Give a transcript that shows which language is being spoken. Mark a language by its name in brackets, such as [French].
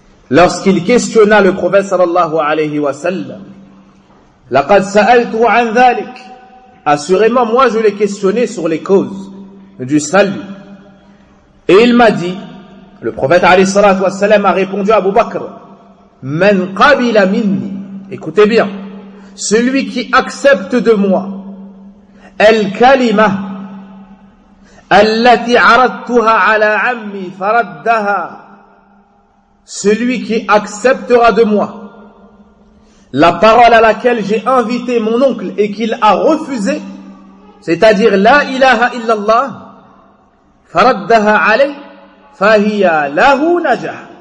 [French] Lorsqu'il questionna le prophète sallallahu alayhi wa sallam, [Arabic] لَقَدْ سَأَلْتُ عَنْ ذَلِكَ. [French] Assurément, moi je l'ai questionné sur les causes du salut. Et il m'a dit, le prophète alayhi salatu wa sallam a répondu à Abu Bakr, [Arabic] مَنْ قَبِلَ مِنِّي. [French] Écoutez bien. Celui qui accepte de moi [Arabic] الْكَلِمَةَ أَلَّتِ عَرَدْتُهَا عَلَىٰ عَمِّي فَرَدَّهَا. [French] Celui qui acceptera de moi la parole à laquelle j'ai invité mon oncle et qu'il a refusé, c'est-à-dire la ilaha illallah, [Arabic] faraddaha alay, fahiya lahu najah.